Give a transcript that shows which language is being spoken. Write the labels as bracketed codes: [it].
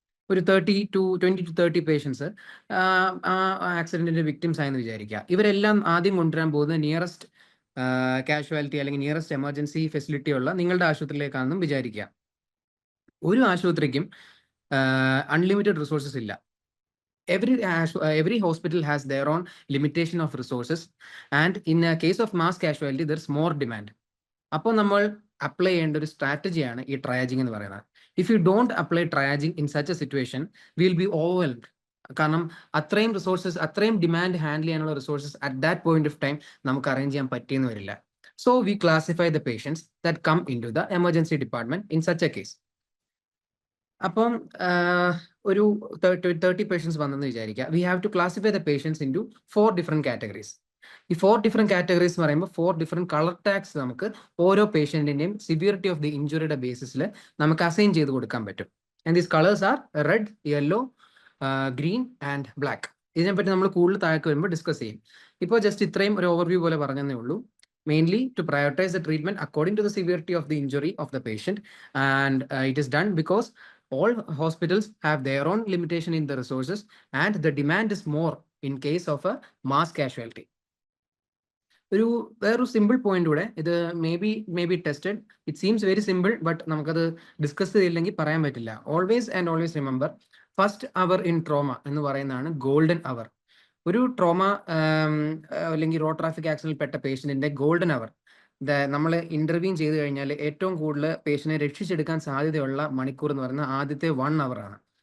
[ml] ഒരു 20 to 30 patients ആ ആക്സിഡൻറ്റിൻ്റെ victims ആയെന്ന് വിചാരിക്കുക. ഇവരെല്ലാം ആദ്യം കൊണ്ടുവരാൻ പോകുന്നത് നിയറസ്റ്റ് കാഷ്വാലിറ്റി അല്ലെങ്കിൽ നിയറസ്റ്റ് എമർജൻസി ഫെസിലിറ്റി ഉള്ള നിങ്ങളുടെ ആശുപത്രിയിലേക്കാണെന്നും വിചാരിക്കുക. ഒരു ആശുപത്രിക്കും അൺലിമിറ്റഡ് റിസോഴ്സസ് ഇല്ല. [en] Every hospital has their own limitation of resources, and in a case of mass casualty there's more demand. [ml] അപ്പോൾ നമ്മൾ അപ്ലൈ ചെയ്യേണ്ട ഒരു സ്ട്രാറ്റജിയാണ് ഈ ട്രയാജിങ് എന്ന് പറയുന്നത്. [en] If you don't apply triaging in such a situation will be overwhelmed. [ml] കാരണം അത്രയും റിസോഴ്സസ്, അത്രയും ഡിമാൻഡ് ഹാൻഡിൽ ചെയ്യാനുള്ള resources [en] at that point of time [ml] നമുക്ക് അറേഞ്ച് ചെയ്യാൻ പറ്റിയെന്ന് വരില്ല. [en] So we classify the patients that come in to the emergency department in such a case. [ml] അപ്പം ഒരു 30 പേഷ്യൻസ് വന്നെന്ന് വിചാരിക്കുക. [en] We have to classify the patients in to 4 different categories. [ml] ഈ 4 different categories എന്ന് പറയുമ്പോൾ 4 ഡിഫറെന്റ് കളർ ടാഗ്സ് നമുക്ക് ഓരോ പേഷ്യന്റിന്റെയും severity of the ഇഞ്ചുറിയുടെ ബേസിസിൽ നമുക്ക് അസൈൻ ചെയ്ത് കൊടുക്കാൻ പറ്റും. [en] And these colours are red, yellow, green and black. [ml] ഇതിനെപ്പറ്റി നമ്മൾ കൂടുതൽ താഴേക്ക് വരുമ്പോൾ ഡിസ്കസ് ചെയ്യും. ഇപ്പോൾ ജസ്റ്റ് ഇത്രയും ഒരു ഓവർവ്യൂ പോലെ പറഞ്ഞതേ ഉള്ളൂ. [en] Mainly to prioritize the treatment according to the severity of the injury of the patient, and it is done because all hospitals have their own limitation in the resources and the demand is more in case of a mass casualty. [ml] വേറൊരു simple point കൂടെ, ഇത് [en] May be tested. It seems very simple, but [ml] നമുക്കത് discuss ചെയ്തില്ലെങ്കിൽ പറയാൻ പറ്റില്ല. [en] always remember, [ml] first our in trauma എന്ന് പറയുന്നതാണ് golden hour. ഒരു ട്രോമ അല്ലെങ്കിൽ റോഡ് ട്രാഫിക് ആക്സിഡന്റിൽ പെട്ട പേഷ്യന്റിന്റെ ഗോൾഡൻ അവർ, നമ്മൾ ഇന്റർവ്യൂ ചെയ്ത് കഴിഞ്ഞാൽ ഏറ്റവും കൂടുതൽ പേഷ്യന്റിനെ രക്ഷിച്ചെടുക്കാൻ സാധ്യതയുള്ള മണിക്കൂർ എന്ന് പറയുന്നത് ആദ്യത്തെ 1 hour ആണ്.